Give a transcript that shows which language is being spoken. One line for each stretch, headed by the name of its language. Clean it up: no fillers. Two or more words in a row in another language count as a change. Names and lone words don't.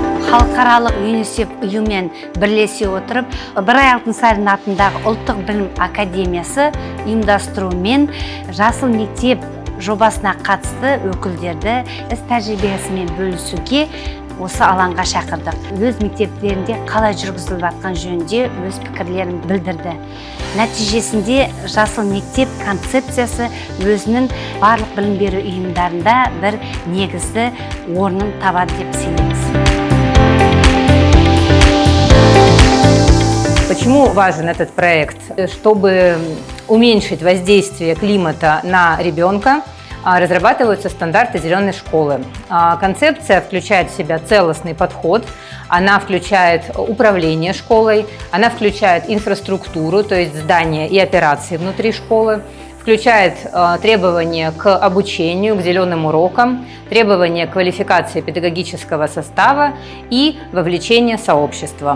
Kazakh: халықаралық ЮНИСЕФ ұйымымен бірлесе отырып, Ыбырай Алтынсарин атындағы ұлттық білім академиясы ұйымдастыруымен жасыл мектеп жобасына қатысты өкілдерді іс тәжірибесімен бөлісуге осы алаңға шақырдық. Өз мектептерінде қалай жүргізіліп жатқан жөнінде өз пікірлерін білдірді. Нәтижесінде жасыл мектеп концепциясы өзінің барлық білім беру ұйымдарында бір негізді орнын табады деп сенеміз.
Russian: Почему важен этот проект? Чтобы уменьшить воздействие климата на ребенка, разрабатываются стандарты зеленой школы. Концепция включает в себя целостный подход, она включает управление школой, она включает инфраструктуру, то есть здания и операции внутри школы, включает требования к обучению, к зеленым урокам, требования к квалификации педагогического состава и вовлечение сообщества.